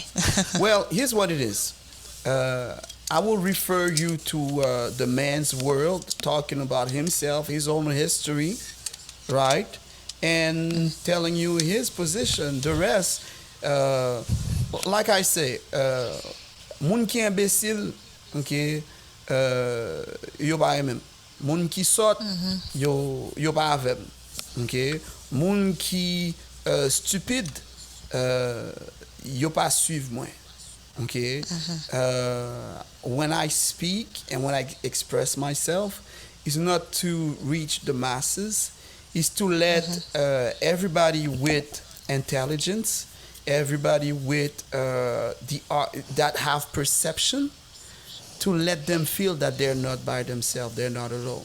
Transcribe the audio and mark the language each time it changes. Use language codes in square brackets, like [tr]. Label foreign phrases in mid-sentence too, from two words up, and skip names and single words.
[en] Well, here's what it is. I will refer you to the man's world, talking about himself, his own history, right? And telling you his position. The rest, like I say, [ht] moun ki imbécile, okay, yo pa même. Moun ki sot, yo pa avem. [en] Okay? [ht] Moun ki stupide, yo pa suiv mwen. [en] Okay? When I speak and when I express myself, it's not to reach the masses, it's to let everybody with intelligence, everybody with that have perception, to let them feel that they're not by themselves, they're not alone.